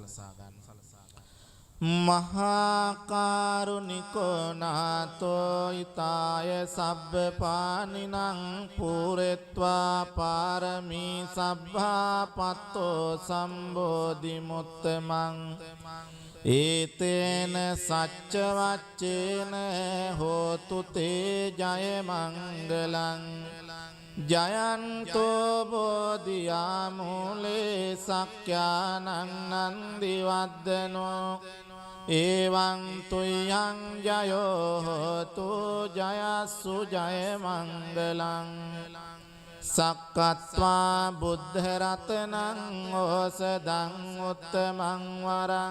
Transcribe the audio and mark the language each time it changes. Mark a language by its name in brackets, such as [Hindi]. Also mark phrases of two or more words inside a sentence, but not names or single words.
[Pali] මහා කරුණිකෝ නාතෝ ඊතාය සබ්බ පානිනං පුරෙත්වා පාරමී සබ්භාපත්තෝ සම්බෝධි මුත්තමං ඒතේන සච්ච වච්චේන හෝතු තේ ජය මංගලං ජයන්තෝ බෝධියා මූලේ සක්ඛානං නන්දි වද්දනෝ එවං තුයං ජයෝ හෝතු ජයස්සු ජය මංගලං සක්කත්වා බුද්ධ රතනං ඕසදං උත්තමං වරං